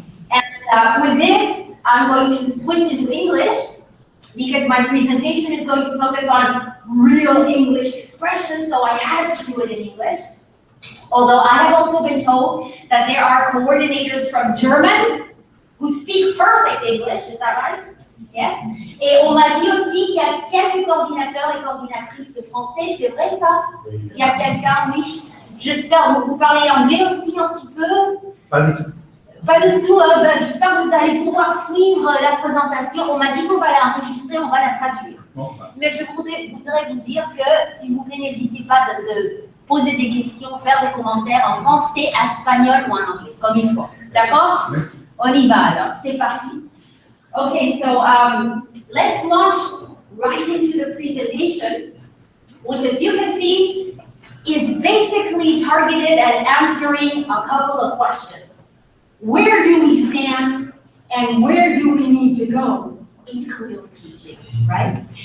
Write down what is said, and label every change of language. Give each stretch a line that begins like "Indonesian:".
English: And with this, I'm going to switch into English because my presentation is going to focus on real English expressions, so I had to do it in English. Although I have also been told that there are coordinators from German who speak perfect English, is that right? Yes.
French: Et on m'a dit aussi qu'il y a quelques coordinateurs et coordinatrices de français, c'est vrai ça? Il y a quelqu'un, oui. J'espère, vous parlez anglais aussi un petit peu? Pas du tout. Pas du tout, j'espère que vous allez pouvoir suivre la présentation. On m'a dit qu'on va l'enregistrer, on va la traduire. Bon, bah. Mais je voudrais vous dire que, s'il vous plaît, n'hésitez pas de poser des questions, faire des commentaires en français, espagnol ou en anglais, comme il faut. D'accord? Merci. On y va alors, c'est parti.
English: Okay, so let's launch right into the presentation, which, as you can see, is basically targeted at answering a couple of questions. Where do we stand and where do we need to go in critical teaching, right?